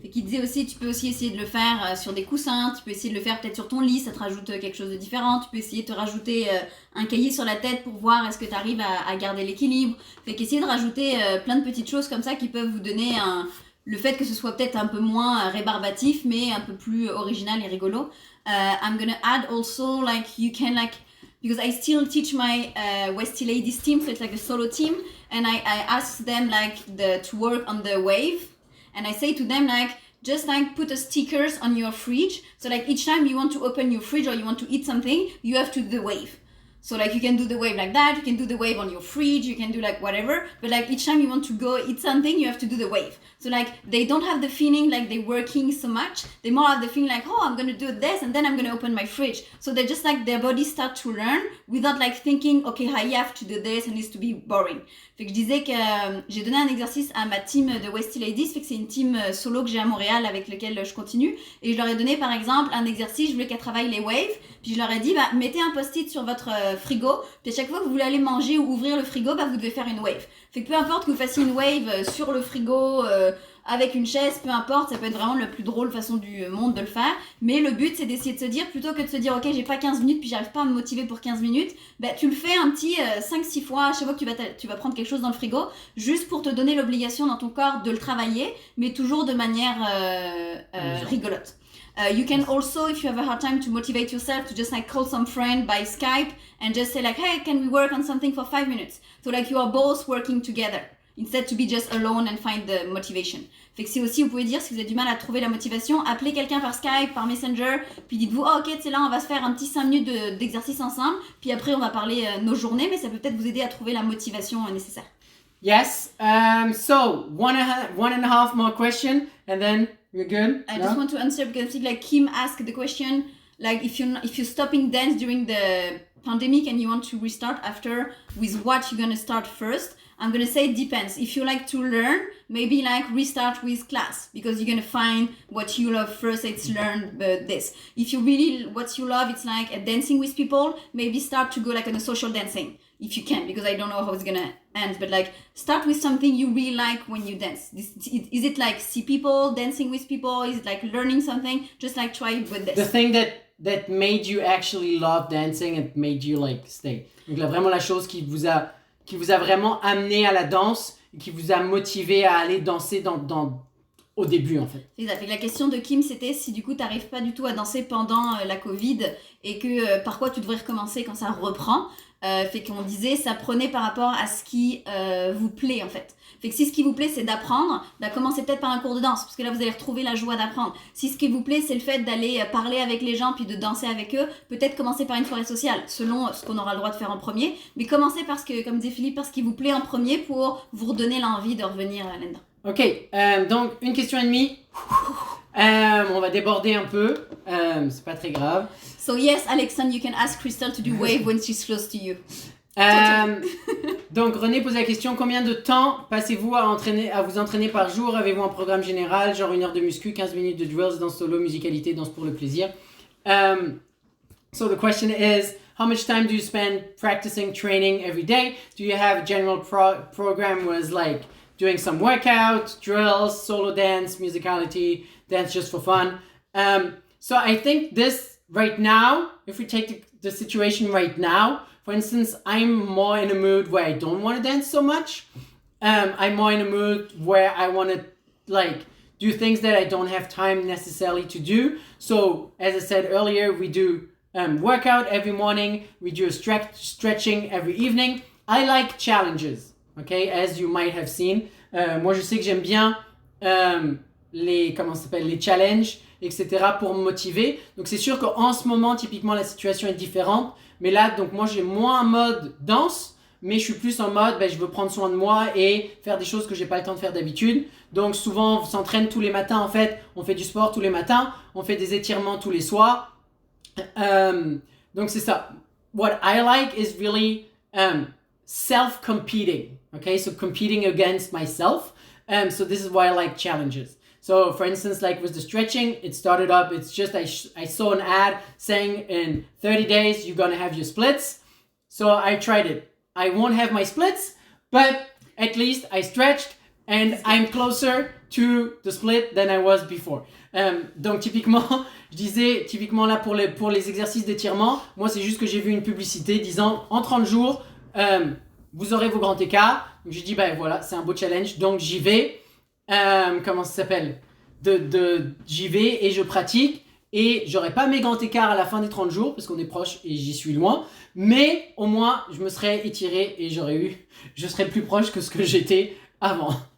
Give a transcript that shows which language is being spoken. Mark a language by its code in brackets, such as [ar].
[fr] Et qui disait aussi, tu peux aussi essayer de le faire sur des coussins, tu peux essayer de le faire peut-être sur ton lit, ça te rajoute quelque chose de différent, tu peux essayer de te rajouter un cahier sur la tête pour voir est-ce que tu arrives à garder l'équilibre. Fait qu'essayer de rajouter plein de petites choses comme ça qui peuvent vous donner le fait que ce soit peut-être un peu moins rébarbatif mais un peu plus original et rigolo. [en] I'm gonna add also like you can like, because I still teach my Westie Ladies team, so it's like a solo team, and I ask them like to work on the wave, and I say to them like just like put a stickers on your fridge, so like each time you want to open your fridge or you want to eat something, you have to do the wave. So like you can do the wave like that, you can do the wave on your fridge, you can do like whatever, but like each time you want to go eat something, you have to do the wave. So like they don't have the feeling like they're working so much, they more have the feeling like, oh, I'm gonna do this and then I'm gonna open my fridge. So they just like their body start to learn without like thinking, okay, I have to do this and it needs to be boring. [fr] Fait que je disais que j'ai donné un exercice à ma team de Westie Ladies, fait que c'est une team solo que j'ai à Montréal avec lequel je continue, et je leur ai donné par exemple un exercice, je voulais qu'elles travaillent les waves, puis je leur ai dit, bah, mettez un post-it sur votre frigo. Puis à chaque fois que vous voulez aller manger ou ouvrir le frigo, vous devez faire une wave. Fait que peu importe que vous fassiez une wave sur le frigo, avec une chaise, peu importe, ça peut être vraiment la plus drôle façon du monde de le faire. Mais le but, c'est d'essayer de se dire, plutôt que de se dire, ok, j'ai pas 15 minutes, puis j'arrive pas à me motiver pour 15 minutes, tu le fais un petit 5-6 fois à chaque fois que tu vas prendre quelque chose dans le frigo, juste pour te donner l'obligation dans ton corps de le travailler, mais toujours de manière rigolote. [en] You can also, if you have a hard time to motivate yourself, to just like call some friend by Skype and just say like, hey, can we work on something for 5 minutes? So like you are both working together. Instead to be just alone and find the motivation. [fr] Fait que c'est aussi, vous pouvez dire, si vous avez du mal à trouver la motivation, appelez quelqu'un par Skype, par Messenger, puis dites-vous, oh, ok, c'est là, on va se faire un petit 5 minutes d'exercice ensemble, puis après on va parler nos journées, mais ça peut peut-être vous aider à trouver la motivation nécessaire. [en] Yes, so one and a half more question, and then we're good? I just want to answer, because I think like Kim asked the question, like if you're stopping dance during the pandemic and you want to restart after, with what you're gonna start first? I'm gonna say it depends. If you like to learn, maybe like restart with class, because you're gonna find what you love first. It's learn this. If you really what you love, it's like dancing with people. Maybe start to go like on a social dancing if you can, because I don't know how it's gonna end. But like start with something you really like when you dance. Is it like see people dancing with people? Is it like learning something? Just like try with this. The thing that made you actually love dancing and made you like stay. [fr] Donc là vraiment la chose qui vous a vraiment amené à la danse et qui vous a motivé à aller danser au début en fait. C'est ça. Fait que la question de Kim, c'était si du coup tu n'arrives pas du tout à danser pendant la Covid et que par quoi tu devrais recommencer quand ça reprend. Fait qu'on disait ça prenait par rapport à ce qui vous plaît en fait. Fait que si ce qui vous plaît c'est d'apprendre, commencez peut-être par un cours de danse parce que là vous allez retrouver la joie d'apprendre. Si ce qui vous plaît c'est le fait d'aller parler avec les gens puis de danser avec eux, peut-être commencer par une soirée sociale selon ce qu'on aura le droit de faire en premier. Mais commencez parce que, comme disait Philippe, parce qu'il vous plaît en premier pour vous redonner l'envie de revenir là-dedans. Ok, donc une question et demie. On va déborder un peu, c'est pas très grave. [en] So yes, Alexandre, you can ask Crystal to do wave when she's close to you. [fr] Donc René pose la question, combien de temps passez-vous à vous entraîner par jour? Avez-vous un programme général, genre 1 heure de muscu, 15 minutes de drills, danse solo, musicalité, danse pour le plaisir? [en] So the question is, how much time do you spend practicing, training every day? Do you have a general program was like doing some workout, drills, solo dance, musicality, dance just for fun? So I think this right now, if we take the situation right now, for instance, I'm more in a mood where I don't want to dance so much. I'm more in a mood where I want to like do things that I don't have time necessarily to do. So as I said earlier, we do workout every morning. We do a stretching every evening. I like challenges, okay, as you might have seen. [fr] Moi, je sais que j'aime bien les challenges, etc. pour me motiver. Donc c'est sûr qu'en ce moment, typiquement, la situation est différente. Mais là, donc moi, j'ai moins un mode danse, mais je suis plus en mode, je veux prendre soin de moi et faire des choses que j'ai pas le temps de faire d'habitude. Donc souvent, on s'entraîne tous les matins, en fait. On fait du sport tous les matins. On fait des étirements tous les soirs. Donc c'est ça. [en] What I like is really self-competing. Okay, so competing against myself. So this is why I like challenges. So for instance, like with the stretching, it started up, it's just, I saw an ad saying in 30 days, you're gonna have your splits. So I tried it. I won't have my splits, but at least I stretched and I'm closer to the split than I was before. [fr] Donc typiquement, je disais, typiquement là pour les exercices d'étirement, moi c'est juste que j'ai vu une publicité disant en 30 jours, vous aurez vos grands écarts. Donc j'ai dit, voilà, c'est un beau challenge, donc j'y vais. Comment ça s'appelle? J'y vais et je pratique et j'aurai pas mes grands écarts à la fin des 30 jours parce qu'on est proche et j'y suis loin, mais au moins je me serais étiré et je serais plus proche que ce que j'étais avant.